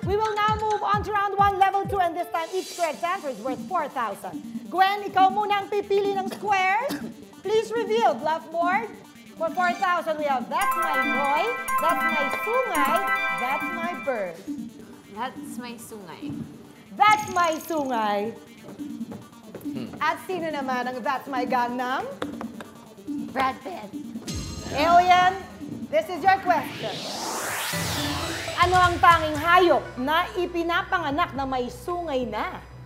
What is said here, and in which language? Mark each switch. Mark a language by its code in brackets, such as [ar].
[en] We will now move on to round 1, level 2, and this time each correct answer is worth 4,000. [tl] Gwen, ikaw muna ang pipili ng squares. [en] Please reveal, bluff board. For 4,000, we have That's My Noy, That's My Sungay, That's My Bird. That's my sungay. [tl] That's My Sungay. At sino naman ang That's My Gangnam? Brad Pitt. [en] Alien, this is your question. [tl] Ano ang tanging hayop na ipinapanganak na may sungay na?